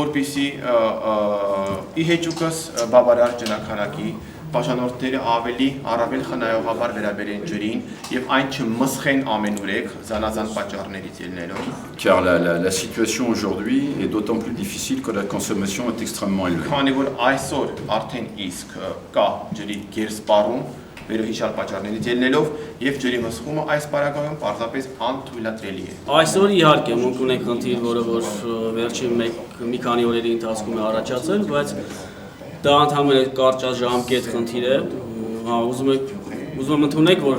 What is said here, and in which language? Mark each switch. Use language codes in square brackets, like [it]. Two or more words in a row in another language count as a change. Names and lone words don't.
[fr] Car la situation aujourd'hui est d'autant plus difficile que la consommation est extrêmement élevée. [hy] Այսօր իհարկե մենք ունենք խնդիր, որը վերջին մի քանի օրերի ընթացքում է առաջացել, բայց դա ընդհանրապես կարճաժամկետ խնդիր է։ Ուզում եմ ընդունեք, որ